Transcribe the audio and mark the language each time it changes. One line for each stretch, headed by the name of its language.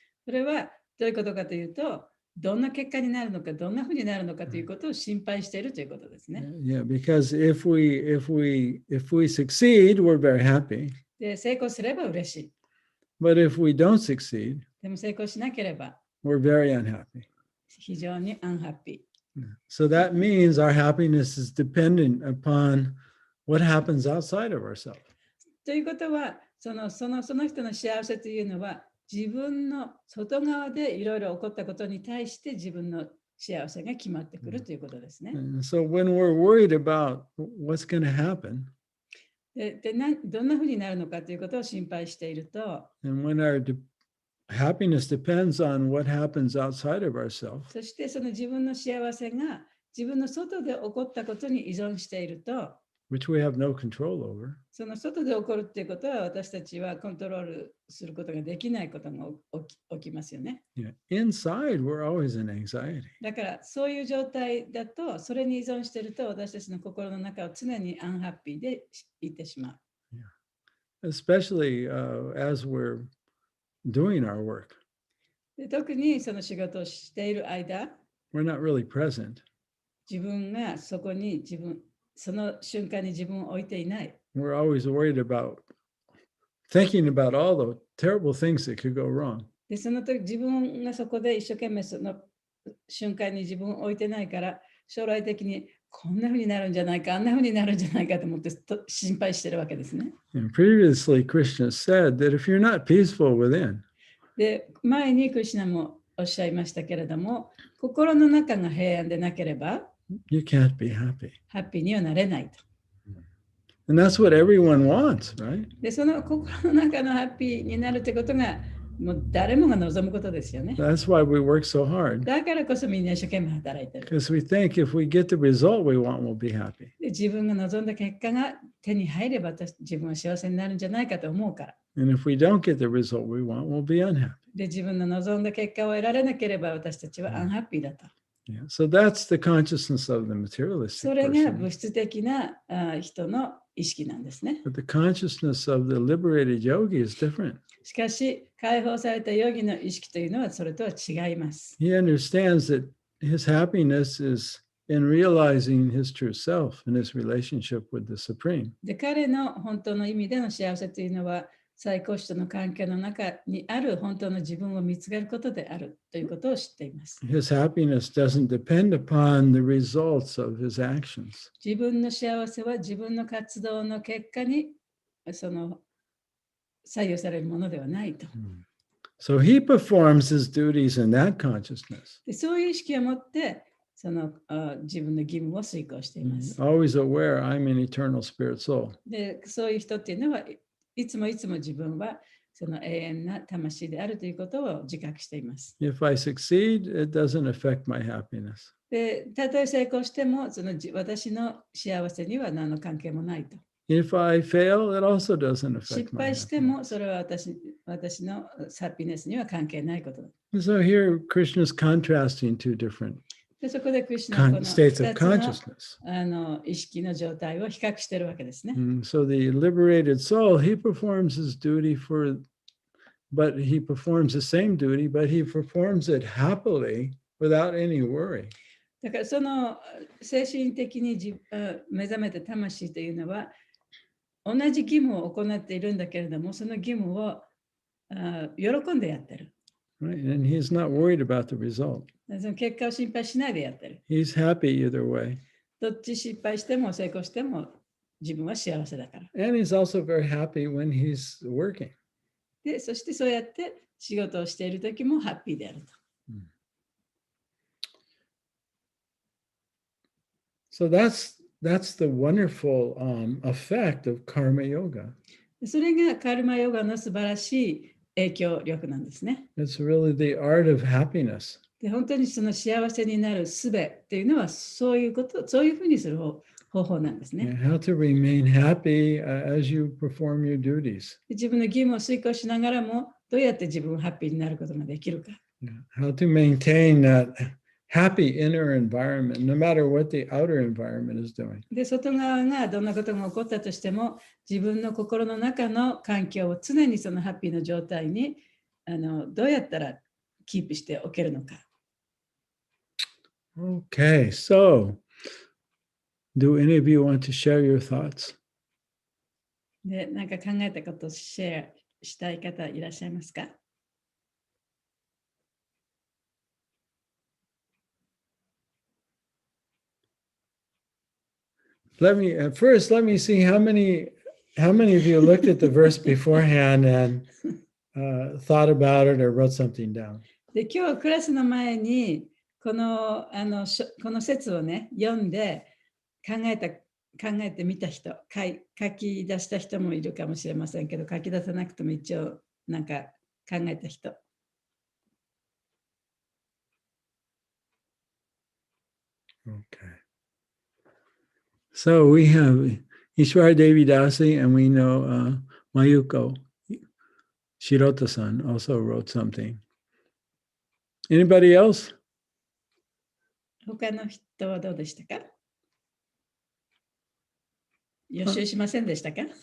Japanese: それはどういうことかというと、どんな結果になるのか、どんなふうになるのかということを心配しているということですね。
English: Yeah, because if we succeed, we're very happy.
Japanese: で成功すれば嬉しい。
English: But if we don't succeed,
Japanese: でも成功しなければ
English: we're very unhappy.
Japanese: 非常にアンハッピー。
English: So that means our happiness is dependent upon what happens outside of ourselves.
Japanese: ということは、その人の幸せというのは、自分の外側でいろいろ起こったことに対して自分の幸せが決まってくるということですね。
English: So when we're worried about what's going to happen,
Japanese: どんなふうになるのかということを心配していると、
English: and when our happiness depends on what happens outside of ourselves,
Japanese: そしてその自分の幸せが自分の外で起こったことに依存していると、
English: which we have no control over,
Japanese: その外で起こるっていうことは私たちはコントロールすることができないことが起きますよね。
English: yeah, inside we're always in anxiety.
Japanese: だからそういう状態だと、それに依存していると私たちの心の中を常にアンハッピーでいってしまう。
English: Yeah. Especially as we're doing our work.
Japanese: で特にその仕事をしている間、
English: We're not really present.
Japanese: 自分がそこにその瞬間に自分を置いていない。
English: We're always worried about thinking about all the terrible things that could go wrong.
Japanese: で、その時自分がそこで一生懸命その瞬間に自分を置いてないから、将来的にこんな風になるんじゃないか、あんな風になるんじゃないかと思って心配してるわけですね。
English: And previously, Krishna said that if you're not peaceful within,
Japanese: で、前にクリシュナもおっしゃいましたけれども、心の中が平安でなければ、
English: you can't be happy.
Japanese: ハッピーにはなれないと。
English: And that's what everyone wants, right?
Japanese: で、その心の中のハッピーになるってことが、もう誰もが望むことですよね。
English: That's why we work so hard.
Japanese: だからこそみんな一生懸命働いてる。
English: Because we think if we get the result we want, we'll be happy.
Japanese: で、自分が望んだ結果が手に入れば自分は幸せになるんじゃないかと思うから。
English: And if we don't get the result we want, we'll be unhappy.
Japanese: で、自分の望んだ結果を得られなければ私たちはアンハッピーだと。
English: Yeah. So that's the consciousness of the materialistic
Japanese: それが
English: person.
Japanese: 物質的な人の意識なんですね。
English: But the consciousness of the liberated yogi is different.
Japanese: しかし、解放されたヨギの意識というのはそれとは違います。
English: He understands that his happiness is in realizing his true self and his relationship with the Supreme.
Japanese: で、彼の本当の意味での幸せというのは、最高主との関係の中にある本当の自分を見つけることであるということを知っています。
English: His happiness doesn't depend upon the results of his actions.
Japanese: 自分の幸せは自分の活動の結果に左右されるものではないと。
English: So he performs his duties in that consciousness.
Japanese: で、そういう意識を持って自分の義務を遂行しています。
English: Always aware I'm an eternal spirit soul.
Japanese: で、そういう人っていうのはいつも自分はその永遠な魂であるということを自覚しています。
English: If I succeed, it doesn't affect my happiness.
Japanese: で、たとえ成功しても私の幸せには何の関係もないと。
English: If I fail, it also doesn't affect
Japanese: 失
English: my
Japanese: 敗しても
English: happiness.
Japanese: それは私のハッピネスには関係ないことだ。
English: So here, Krishna is contrasting two different
Japanese: で、そこでクリシュナはこの
English: states of
Japanese: 2つの
English: consciousness.
Japanese: 意識の状態を比較しているわけですね。
English: So the liberated soul, he performs his duty but he performs the same duty, but he performs it happily without any worry.
Japanese: だからその精神的に目覚めた魂というのは同じ義務を行っているんだけれども、その義務を喜んでやってる。
English: Right? And he's not worried about the result.
Japanese: その結果を心配しないでやってる。
English: He's happy either way.
Japanese: どっち失敗しても成功しても自分は幸せだから。
English: And he's also very happy when he's working.
Japanese: で、そしてそうやって仕事をしているときもハッピーであると。
English: So that's the wonderful effect of karma yoga.
Japanese: それがカルマヨガの素晴らしい影響力なんですね。
English: It's really the art of happiness.
Japanese: で、本当にその幸せになる術っていうのはそういうふうにする方法なんですね。
English: How to remain happy as you perform your duties.
Japanese: 自分の義務を遂行しながらもどうやって自分をハッピーになることができるか。
English: How to maintain that happy inner environment, no matter what the outer environment is doing.
Japanese: で、外側がどんなことが起こったとしても、自分の心の中の環境を常にそのハッピーの状態にどうやったらキープしておけるのか。
English: Okay, so do any of you want to share your thoughts?
Japanese: で、なんか考えたことをシェアしたい方いらっしゃいますか
English: Let me see how many of you looked at the verse beforehand and thought about it or wrote something down.
Japanese: で、今日クラスの前にこの説をね、読んで考えてみた人、書き出した人もいるかもしれませんけど、書き出さなくても一応なんか考えた人。
English: Okay. So we have Ishwara Devi Dasi and we know Mayuko Shirota-san also wrote something. Anybody else?
Japanese: 他の人はどうでしたか？予習しませんでしたか？